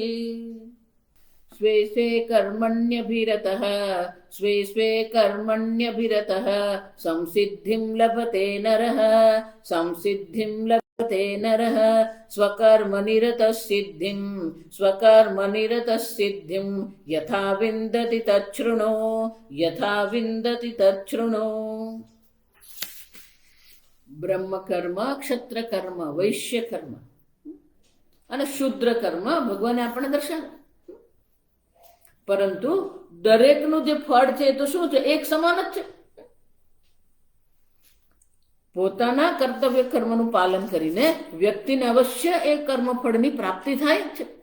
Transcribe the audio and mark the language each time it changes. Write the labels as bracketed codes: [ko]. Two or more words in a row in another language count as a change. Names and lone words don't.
[sa] स्वे स्वे कर्मण्यभिरतः संसिद्धिं लभते नरः स्वकर्मनिरतः सिद्धिं यथा विन्दति तच्छृणु। [gu] બ્રહ્મકર્મ, ક્ષત્રકર્મ, વૈશ્યકર્મ અને શુદ્રકર્મ ભગવાને આપણને દર્શાવ્યા. પરંતુ દરેકનું જે ફળ છે એ તો શું છે? એક સમાન જ છે. પોતાના કર્તવ્ય કર્મનું પાલન કરીને વ્યક્તિને અવશ્ય એ કર્મફળની પ્રાપ્તિ થાય છે.